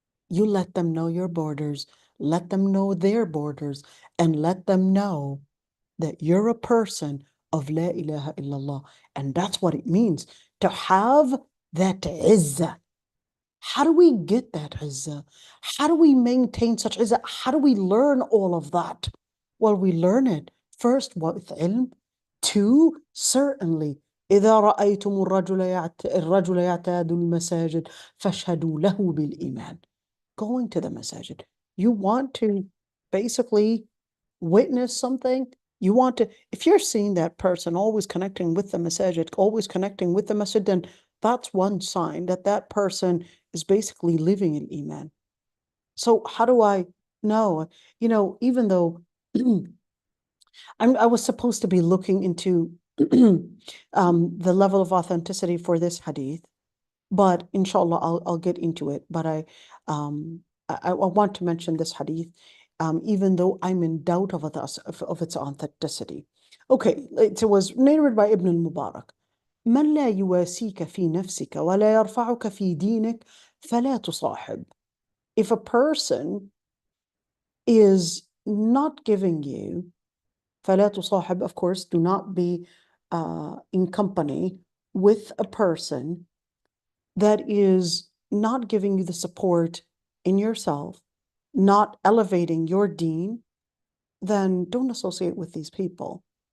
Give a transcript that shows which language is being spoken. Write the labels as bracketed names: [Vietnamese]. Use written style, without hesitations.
[English] You let them know your borders, let them know their borders, and let them know that you're a person of La ilaha illallah. And that's what it means to have that izzah. How do we get that izzah? How do we maintain such izzah? How do we learn all of that? Well, we learn it first with ilm. Two, certainly, [Arabic] إذا رأيتم الرجل يعتاد المساجد فاشهدوا له بالإيمان. [English] Going to the masajid. You want to basically witness something. You want to, if you're seeing that person always connecting with the masajid, always connecting with the masjid, then that's one sign that that person is basically living in iman. So how do I know? You know, even though I was supposed to be looking into the level of authenticity for this hadith, but inshallah I'll get into it. But I want to mention this hadith, even though I'm in doubt of its authenticity. Okay, it was narrated by Ibn al-Mubarak. [Arabic] من لا يواسيك في نفسك ولا يرفعك في دينك فلا تصاحب. [English] If a person is not giving you, [Arabic] فلا تصاحب, [English] of course, do not be in company with a person that is not giving you the support in yourself, not elevating your deen, then don't associate with these people.